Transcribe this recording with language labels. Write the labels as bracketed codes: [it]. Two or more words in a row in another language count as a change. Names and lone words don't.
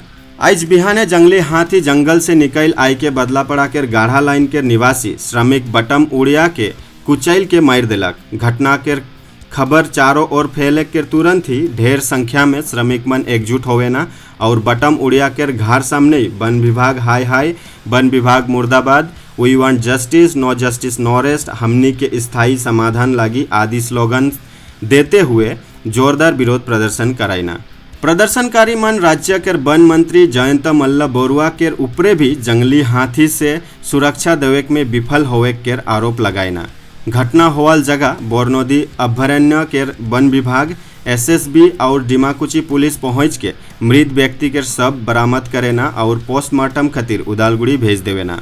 [sck] आज बिहाने जंगली हाथी जंगल से निकल आई के बदलापड़ा के गाढ़ा लाइन के निवासी श्रमिक बटम उड़िया के कुचैल के मार दिलक। घटना के खबर चारों ओर फैले के तुरंत ही ढेर संख्या में श्रमिक मन एकजुट होवेना और बटम उड़िया के घर सामने वन विभाग हाय हाय, वन विभाग मुर्दाबाद, [en] we want justice, no justice no arrest, [sck] हमनी के स्थायी समाधान लागी आदि स्लोगन देते हुए जोरदार विरोध प्रदर्शन कराइना। प्रदर्शनकारी मन राज्य के वन मंत्री जयंत मल्ल बोरुआ के ऊपरे भी जंगली हाथी से सुरक्षा देवे में विफल होवे के आरोप लगाइना। घटना होवाल जगह बोरनोदी अभयारण्य के वन विभाग, एसएसबी और डिमाकुची पुलिस पहुंच के मृत व्यक्ति के शव बरामद करेना और पोस्टमार्टम खातिर उदालगुड़ी भेज देवेना।